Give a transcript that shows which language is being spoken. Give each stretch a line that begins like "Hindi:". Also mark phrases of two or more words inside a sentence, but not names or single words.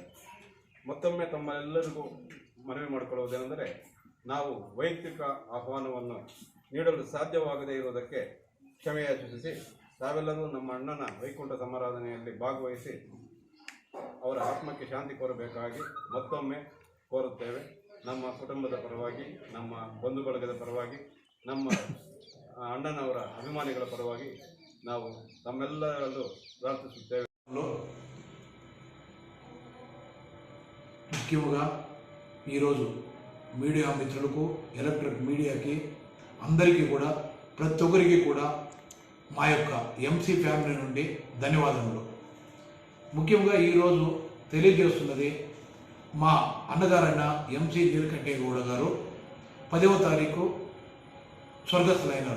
Kannada: ಮತ್ತೊಮ್ಮೆ ತಮ್ಮೆಲ್ಲರಿಗೂ ಮನವಿ ಮಾಡಿಕೊಳ್ಳುವುದೇನೆಂದರೆ, ನಾವು ವೈಯಕ್ತಿಕ ಆಹ್ವಾನವನ್ನು ನೀಡಲು ಸಾಧ್ಯವಾಗದೇ ಇರುವುದಕ್ಕೆ ಕ್ಷಮೆಯಾಚಿಸಿ ತಾವೆಲ್ಲರೂ ನಮ್ಮ ಅಣ್ಣನ ವೈಕುಂಠ ಸಮಾರಾಧನೆಯಲ್ಲಿ ಭಾಗವಹಿಸಿ ಅವರ ಆತ್ಮಕ್ಕೆ ಶಾಂತಿ ಕೋರಬೇಕಾಗಿ ಮತ್ತೊಮ್ಮೆ ಕೋರುತ್ತೇವೆ. ನಮ್ಮ ಕುಟುಂಬದ ಪರವಾಗಿ, ನಮ್ಮ ಬಂಧು ಬಳಗದ ಪರವಾಗಿ, ನಮ್ಮ ಅಣ್ಣನವರ ಅಭಿಮಾನಿಗಳ ಪರವಾಗಿ ನಾವು ತಮ್ಮೆಲ್ಲರಲ್ಲೂ ಪ್ರಾರ್ಥಿಸುತ್ತೇವೆ.
Telugu: ముఖ్యంగా ఈరోజు మీడియా మిత్రులకు,
English: electric media
Telugu: అందరికీ కూడా, ప్రతి ఒక్కరికి కూడా మా యొక్క MC ఫ్యామిలీ నుండి ధన్యవాదములు. ముఖ్యంగా ఈరోజు తెలియజేస్తున్నది, మా అన్నగారైన MC నీలకంఠయ్య గారు 10వ తారీఖు స్వర్గస్థులైనారు.